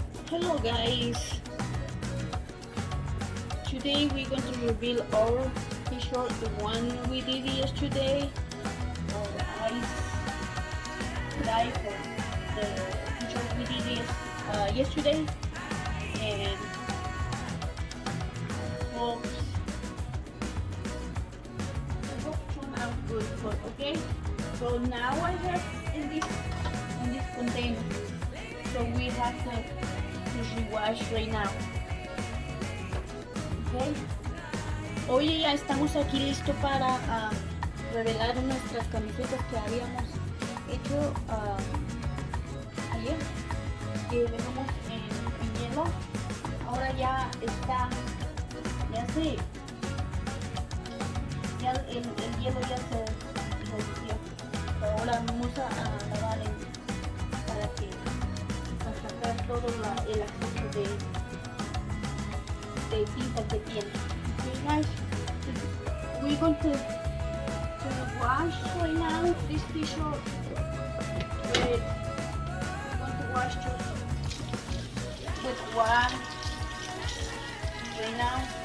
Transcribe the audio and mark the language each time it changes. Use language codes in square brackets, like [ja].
[en] Hello guys, today we're going to reveal our t-shirt, the one we did yesterday, our ice life, the t-shirt we did yesterday, and hope it turned out good. But okay, so now I have in this container, so we have to rewash right now. Okay. [es] Oye, ya estamos aquí listos para revelar nuestras camisetas que habíamos hecho ayer, que dejamos en hielo. Ahora ya está, ya el hielo ya se derritió. Ahora vamos a lavar para sacar todo el exceso de tinta que tiene. [en] Okay guys, we're going to wash right now this t-shirt. We're going to wash just with water right now.